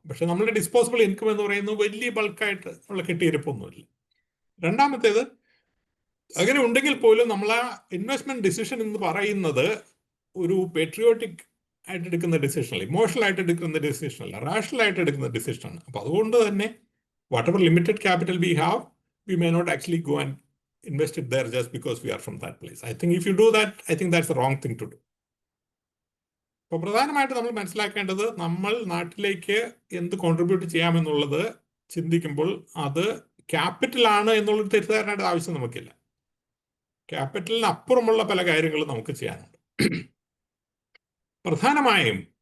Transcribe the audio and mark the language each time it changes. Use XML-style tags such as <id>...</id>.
<ml>പക്ഷെ നമ്മളുടെ disposable income എന്ന് പറയുന്നത് വലിയ ബൾക്കായിട്ട് ഉള്ള കെട്ടിയിരിപ്പൊന്നുമില്ല. രണ്ടാമത്തേത്, അങ്ങനെ ഉണ്ടെങ്കിൽ പോലും നമ്മൾ ആ ഇൻവെസ്റ്റ്മെന്റ് ഡിസിഷൻ എന്ന് പറയുന്നത് ഒരു പേട്രിയോട്ടിക് ആയിട്ട് എടുക്കുന്ന ഡിസിഷനല്ല, ഇമോഷണൽ ആയിട്ട് എടുക്കുന്ന ഡിസിഷനല്ല, റാഷണൽ ആയിട്ട് എടുക്കുന്ന ഡിസിഷനാണ്. അപ്പൊ അതുകൊണ്ട് തന്നെ</ml> <en>whatever limited capital we have, we may not actually go and invest it there just because we are from that place. I think if you do that, I think that's the wrong thing to do.</en> <ml>അപ്പോൾ പ്രധാനമായിട്ട് നമ്മൾ മനസ്സിലാക്കേണ്ടത്, നമ്മൾ നാട്ടിലേക്ക് എന്ത് contribute ചെയ്യാമെന്നുള്ളത് ചിന്തിക്കുമ്പോൾ അത് ക്യാപിറ്റലാണ് എന്നുള്ളൊരു തെറ്റിദ്ധാരണയുടെ ആവശ്യം നമുക്കില്ല. ക്യാപിറ്റലിന് അപ്പുറമുള്ള പല കാര്യങ്ങളും നമുക്ക് ചെയ്യാനുണ്ട്. പ്രധാനമായും</ml>